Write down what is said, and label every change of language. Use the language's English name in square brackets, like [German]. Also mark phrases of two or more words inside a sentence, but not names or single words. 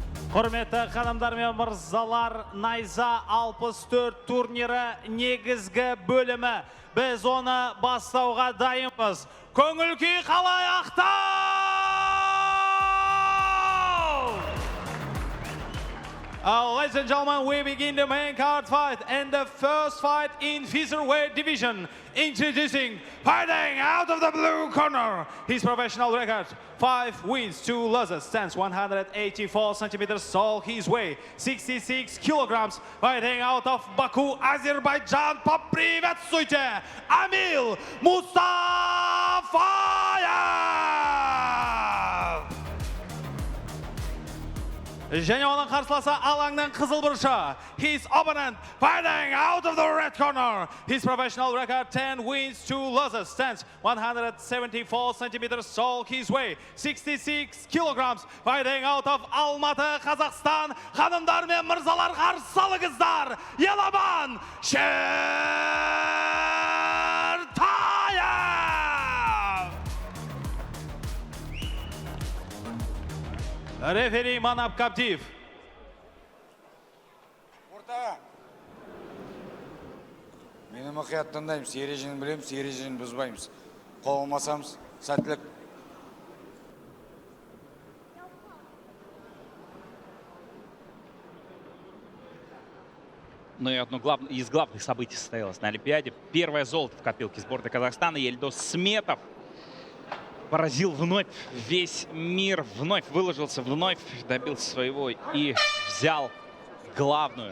[Kazakh] Құрметті қадамдар мен мырзалар, Найза 64 турнирі негізгі бөлімі. Біз оны бастауға дайынбыз. Көңіл күй қалай ақтау! [English] Ladies and gentlemen, we begin the main card fight and the first fight in featherweight division. Introducing, fighting out of the blue corner, his professional record, 5 wins, 2 losses, stands 184 centimeters tall, his weight 66 kilograms, fighting out of Baku, Azerbaijan. [Russian] Поприветствуйте, Амил Мустафаев! [Kazakh] Және оның қарсыласы алаңның қызыл бұрышы. [English] His opponent fighting out of the red corner. His professional record 10 wins, 2 losses, stands 174 centimeters tall, his weight 66 kilograms, fighting out of Алматы, Қазақстан. [Kazakh] Ханымдар мен мырзалар, қарсы алыңыздар, Еламан Шертаев! Рефери Манап Кабдиев. Орта. Мені мұқият тыңдаймыз, ережені білеміз, ережені бұзбаймыз. Қол алмасамыз, сәттілік. [Russian] Ну и одно из главных событий состоялось на Олимпиаде. Первое золото в копилке сборной Казахстана. Ельдос Сметов поразил вновь весь мир, вновь выложился, вновь добился своего и взял главную.